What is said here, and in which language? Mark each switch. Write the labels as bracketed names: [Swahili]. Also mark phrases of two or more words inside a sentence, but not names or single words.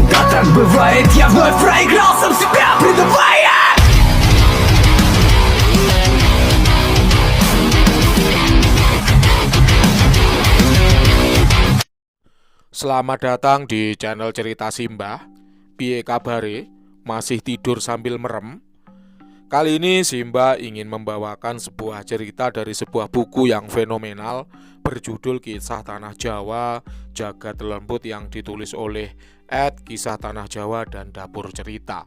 [Russian] Так бывает, я вновь проиграл сам себя, предавая. [Indonesian] Selamat datang di channel Cerita Simbah. [Javanese] Piye kabare? [Indonesian] Masih tidur sambil merem? Kali ini Simbah ingin membawakan sebuah cerita dari sebuah buku yang fenomenal berjudul Kisah Tanah Jawa Jagat Lembut yang ditulis oleh Kisah Tanah Jawa dan Dapur Cerita.